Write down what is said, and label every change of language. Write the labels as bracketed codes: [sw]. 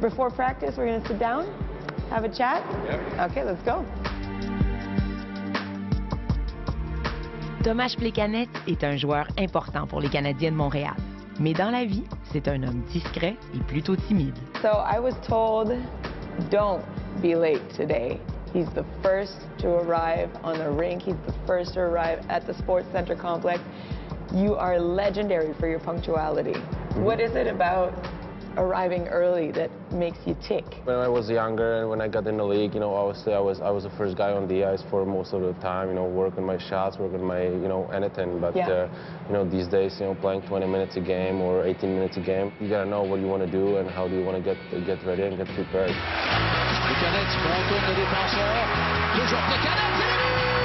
[en] Before practice, we're going to sit down, have a chat? Yep. Okay, let's go. [fr] Tomáš Plekanec est un joueur important pour les Canadiens de Montréal. Mais dans la vie, c'est un homme discret et plutôt timide. [en] So I was told, don't be late today. He's the first to arrive on the rink. He's the first to arrive at the Sports Center complex. You are legendary for your punctuality. What is it about arriving early that makes you tick? When I was younger and when I got in the league, obviously I was the first guy on the ice for most of the time, working my shots, working my, anything. But, Yeah. These days, playing 20 minutes a game or 18 minutes a game, you gotta know what you want to do and how do you want to get ready and get prepared. [fr] Plekanec, bon tour de défenseur. Toujours Plekanec, c'est le but!